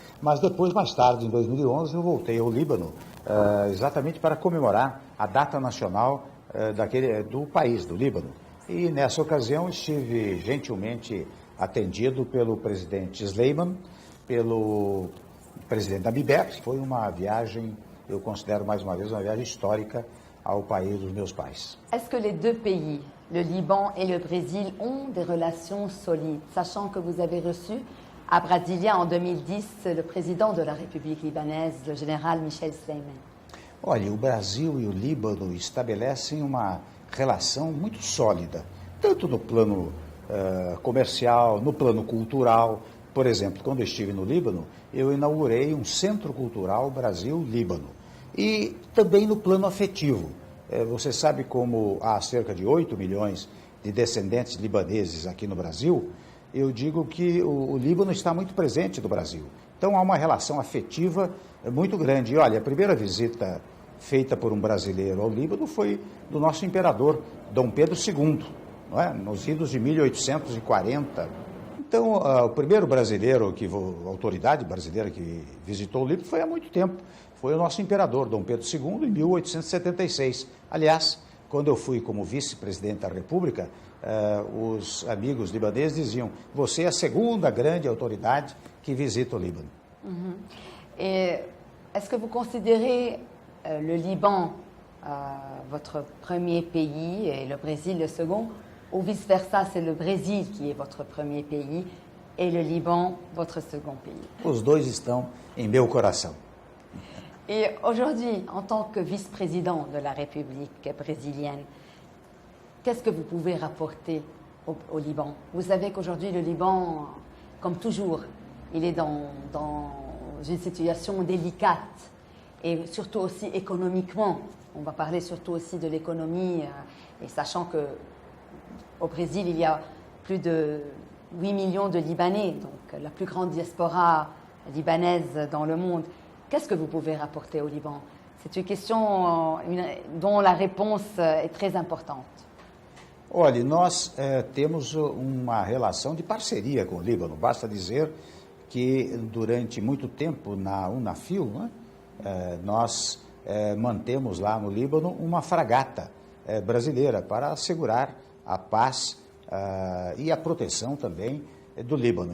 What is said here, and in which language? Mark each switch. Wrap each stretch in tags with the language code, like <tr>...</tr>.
<pt>Mas depois, mais tarde, em 2011, eu voltei ao Líbano, exatamente para comemorar a data nacional do país, do Líbano. E nessa ocasião estive gentilmente atendido pelo presidente Sleiman, pelo presidente Nabi Berri. Foi uma viagem, eu considero mais uma vez, uma viagem histórica ao país dos meus pais.</pt> <fr>Est-ce que les deux pays, le Liban et le Brésil, ont des relations solides, sachant que vous avez reçu à Brasilia en 2010 le président de la République libanaise, le général Michel Sleiman?</fr> <pt>Olha, o Brasil e o Líbano estabelecem uma relação muito sólida, tanto no plano comercial, no plano cultural. Por exemplo, quando eu estive no Líbano, eu inaugurei um centro cultural Brasil-Líbano. E também no plano afetivo. Você sabe como há cerca de 8 milhões de descendentes libaneses aqui no Brasil, eu digo que o Líbano está muito presente no Brasil. Então há uma relação afetiva muito grande. E olha, a primeira visita feita por um brasileiro ao Líbano foi do nosso imperador, Dom Pedro II, não é? Nos idos de 1840. Então, o primeiro brasileiro, autoridade brasileira que visitou o Líbano foi há muito tempo. Foi o nosso imperador, Dom Pedro II, em 1876. Aliás, quando eu fui como vice-presidente da República, os amigos libaneses diziam: você é a segunda grande autoridade que visita o Líbano.</pt> <fr>Et est-ce que vous considérez le Liban votre premier pays et le Brésil le second, ou vice-versa, c'est le Brésil qui est votre premier pays et le Liban votre second pays?</fr> <pt>Os dois estão em meu coração.</pt> <fr>Et aujourd'hui, en tant que vice-président de la République brésilienne, qu'est-ce que vous pouvez rapporter au Liban? Vous savez qu'aujourd'hui, le Liban, comme toujours, il est dans une situation délicate, et surtout aussi économiquement. On va parler surtout aussi de l'économie, et sachant qu'au Brésil, il y a plus de 8 millions de Libanais, donc la plus grande diaspora libanaise dans le monde. Qu'est-ce que vous pouvez rapporter au Liban? C'est une question dont la réponse est très importante.</fr> <pt>Olha, nós temos uma relação de parceria com o Líbano. Basta dizer que durante muito tempo na UNAFIL, né, nós mantemos lá no Líbano uma fragata brasileira para assegurar a paz e a proteção também do Líbano.</pt>